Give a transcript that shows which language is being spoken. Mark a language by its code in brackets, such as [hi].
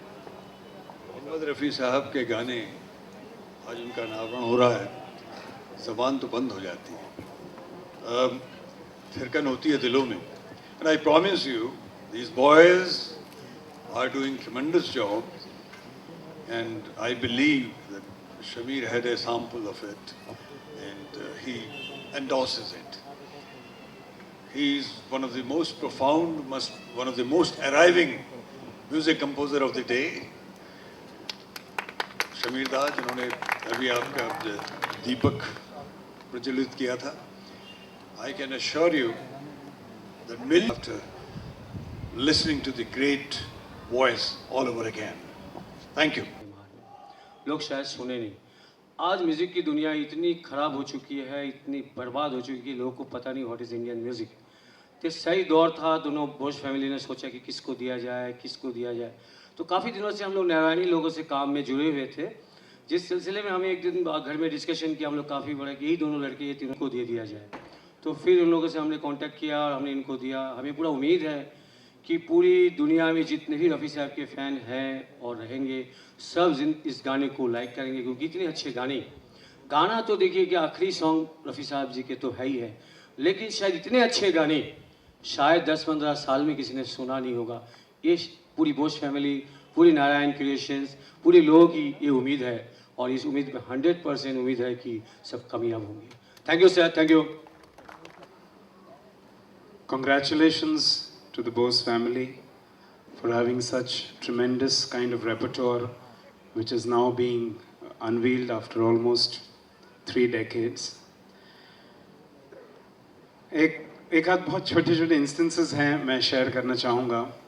[hi] मोहम्मद रफ़ी साहब के गाने, आज उनका अनावरण हो रहा है, ज़बान तो बंद हो जाती है, थिरकन होती है दिलों में। [en] And I promise you these boys are doing tremendous job, and I believe that Shamir had a sample of it and he endorses it. He is one of the most profound, one of the most arriving music composer of the day. [hi] Shamir दा, जिन्होंने अभी आपका दीपक प्रज्वलित किया था, [en] I can assure you that millions after listening to the great voice all over again. Thank you. [hi] लोग शायद सुने नहीं। आज म्यूज़िक की दुनिया इतनी ख़राब हो चुकी है, इतनी बर्बाद हो चुकी है कि लोगों को पता नहीं [en] What is Indian music. [hi] तो सही दौर था, दोनों बोस फैमिली ने सोचा कि किसको दिया जाए, किसको दिया जाए। तो काफ़ी दिनों से हम लोग नारायणी लोगों से काम में जुड़े हुए थे, जिस सिलसिले में हमें एक दिन घर में डिस्कशन किया हम लोग काफ़ी बड़ा कि यही दोनों लड़के ये तीनों को दे दिया जाए। तो फिर उन लोगों से हमने कांटेक्ट किया और हमने इनको दिया। हमें पूरा उम्मीद है कि पूरी दुनिया में जितने भी रफ़ी साहब के फ़ैन हैं और रहेंगे, सब इस गाने को लाइक करेंगे, क्योंकि इतने अच्छे गाना तो देखिए कि आखिरी सॉन्ग रफ़ी साहब जी के तो है ही है, लेकिन शायद इतने अच्छे गाने शायद 10-15 साल में किसी ने सुना नहीं होगा। ये पूरी बोस फैमिली, पूरी नारायण क्रिएशंस, पूरे लोगों की ये उम्मीद है, और इस उम्मीद में 100% उम्मीद है कि सब कामयाब होंगे। [en] Thank you sir, thank you. Congratulations to the Bose family for having such tremendous kind of repertoire, which is now being unveiled after almost 3 decades. [hi] एक आध बहुत छोटे छोटे इंस्टेंसेस हैं मैं शेयर करना चाहूँगा।